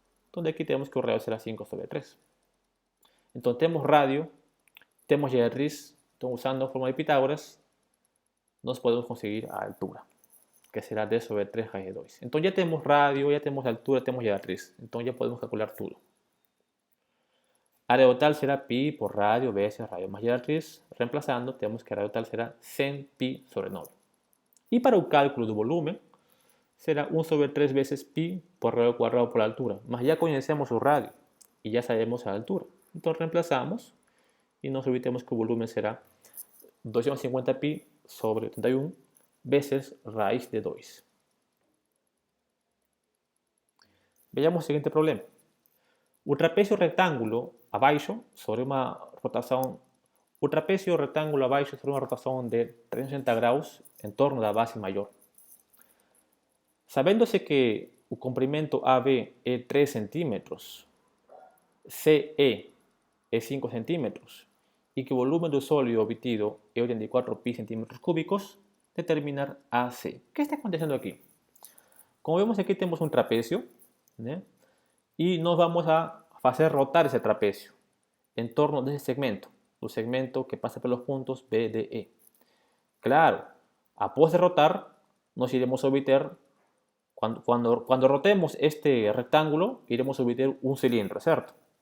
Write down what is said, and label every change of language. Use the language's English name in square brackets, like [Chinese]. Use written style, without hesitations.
[Portuguese] Então aqui temos que o radio será 5 sobre 3. Então temos radio, temos hieratriz, então usando a fórmula de Pitágoras, nós podemos conseguir a altura, que será d sobre 3 raiz de 2. Então já temos radio, já temos altura, temos hieratriz. Então já podemos calcular tudo. Área total será pi por radio vezes radio más hieratriz. Reemplazando, temos que a área total será 100 pi sobre 9. E para o cálculo do volume, será 1 sobre 3 [Spanish] veces pi por radio al cuadrado por la altura. Mas ya conocemos el radio y ya sabemos la altura. Entonces reemplazamos y nos olvidemos que el volumen será 250 pi sobre 81 veces raíz de 2. Veamos el siguiente problema. [Portuguese] O trapecio rectángulo abaixo sobre uma rotação, o trapecio rectángulo abaixo sobre uma rotação de 360 graus em torno da base maior. Sabendo-se que o comprimento AB é 3 centímetros, CE é 5 centímetros e que o volume do sólido obtido é 84 pi centímetros cúbicos, determinar AC. O que está acontecendo aqui? Como vemos aqui temos um trapecio, né? E nós vamos a [Spanish] hacer rotar ese trapecio en torno de ese segmento, un segmento que pasa por los puntos B, D, E. Claro, após de rotar, nos iremos a obtener, cuando rotemos este rectángulo, iremos a obtener un cilindro, ¿cierto?